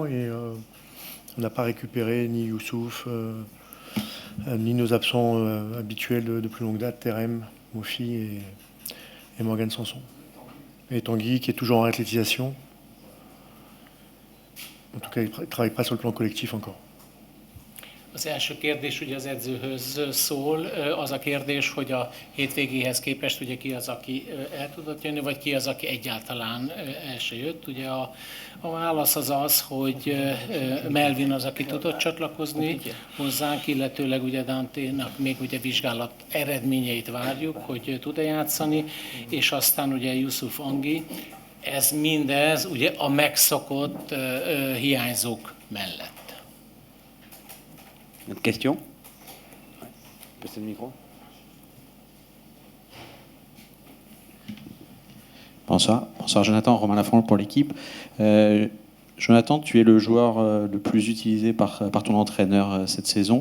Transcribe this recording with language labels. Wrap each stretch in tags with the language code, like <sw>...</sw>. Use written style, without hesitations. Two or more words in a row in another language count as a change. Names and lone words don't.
<fr>Et on n'a pas récupéré ni Youssouf, ni nos absents habituels de plus longue date, Terem, Mofi et Morgan Sanson. Et Tanguy qui est toujours en athlétisation. En tout cas, il ne travaille pas sur le plan collectif encore.</fr> <hu>Az első kérdés ugye az edzőhöz szól. Az a kérdés, hogy a hétvégéhez képest ugye ki az, aki el tudott jönni, vagy ki az, aki egyáltalán el se jött. Ugye a válasz az az, hogy Melvin az, aki tudott csatlakozni hozzánk, illetőleg ugye Dante-nak még ugye vizsgálat eredményeit várjuk, hogy tud-e játszani, és aztán ugye Youssouf Anguy. Ez mindez ugye a megszokott hiányzók mellett.</hu> <fr>Une question? Passez le micro. Bonsoir, Jonathan, Romain Lafont pour l'équipe. Jonathan, tu es le joueur le plus utilisé par ton entraîneur cette saison.</fr>